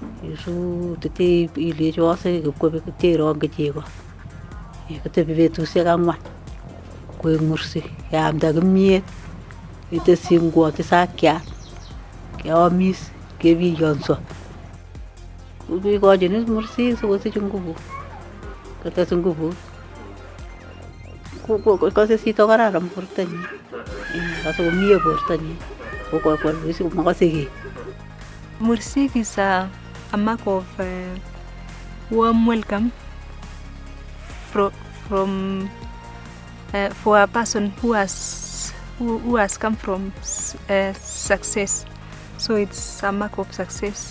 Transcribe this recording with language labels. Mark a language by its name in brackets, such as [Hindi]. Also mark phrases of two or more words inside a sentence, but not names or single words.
[Kalenjin] Isu tete ile chose ko te ro ke chego. Ko te betusiek angwan. Ko Mursik yaamda kimyet. Ite singwo tisakyat. Keamis kebiyonso. Kikochin Mursik sikosich nguvu. Kotes nguvu. Kose sito kararan bortonyin. Kose komie bortonyin. Kokwal wisi makase ki. [English] Mursik is a mark of warm welcome from for a person who has come from success. So it's a mark of success.